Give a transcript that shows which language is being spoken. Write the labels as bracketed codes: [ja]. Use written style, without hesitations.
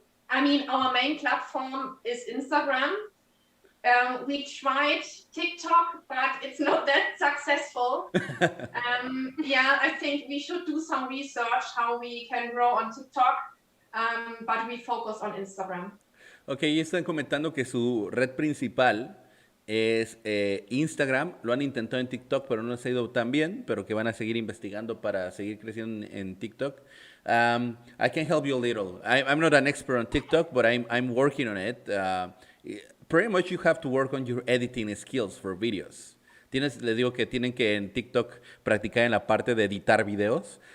[en] I mean, our main platform is Instagram. We tried TikTok, but it's not that successful. I think we should do some research how we can grow on TikTok, but we focus on Instagram. [es] Ok, y están comentando que su red principal es Instagram. Lo han intentado en TikTok, pero no les ha ido tan bien, pero que van a seguir investigando para seguir creciendo en TikTok. [en] I can help you a little. I'm not an expert on TikTok, but I'm working on it. Pretty much you have to work on your editing skills for videos. [es] Les digo que tienen que en TikTok practicar en la parte de editar videos.